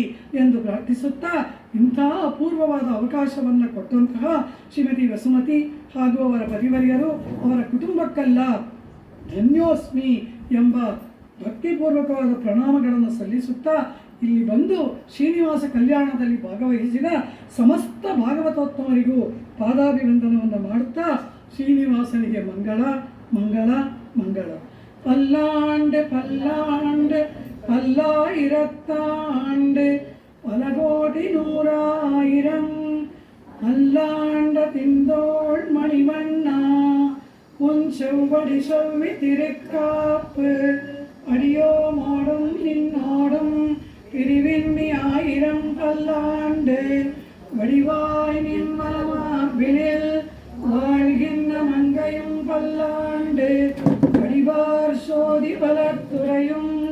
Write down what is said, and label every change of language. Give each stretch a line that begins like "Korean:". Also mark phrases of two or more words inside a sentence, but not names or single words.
Kannada: ಎಂದು ಪ್ರಾರ್ಥಿಸುತ್ತಾ ಇಂಥ ಅಪೂರ್ವವಾದ ಅವಕಾಶವನ್ನು ಕೊಟ್ಟಂತಹ ಶ್ರೀಮತಿ ವಸುಮತಿ ಹಾಗೂ ಅವರ ಪರಿವರಿಯರು ಅವರ ಕುಟುಂಬಕ್ಕೆಲ್ಲ ಧನ್ಯೋಸ್ಮಿ ಎಂಬ ಭಕ್ತಿಪೂರ್ವಕವಾದ ಪ್ರಣಾಮಗಳನ್ನು ಸಲ್ಲಿಸುತ್ತಾ ಇಲ್ಲಿ ಬಂದು ಶ್ರೀನಿವಾಸ ಕಲ್ಯಾಣದಲ್ಲಿ ಭಾಗವಹಿಸಿದ ಸಮಸ್ತ ಭಾಗವತೋತ್ತಮರಿಗೂ ಪಾದಾಭಿವಂದನವನ್ನು ಮಾಡುತ್ತಾ ಶ್ರೀನಿವಾಸನಿಗೆ ಮಂಗಳ ಮಂಗಳ ಮಂಗಳ.
Tamil: பல்லாண்டு பல்லாண்டு பல்லாயிரத்தாண்டு பல கோடி நூறாயிரம் அல்லாண்ட திந்தோள் மணிவண்ணா உன் செவ்வடி செவ்வி திருக்காப்பு அடியோ மாடும் நின்னாடும் பிரிவின்மி ஆயிரம் பல்லாண்டு வடிவாய் நின் மலமார்பினில் வாழ்கின்ற மங்கையும் பல்லாண்டு வடிவார் சோதி பலத்துறையும்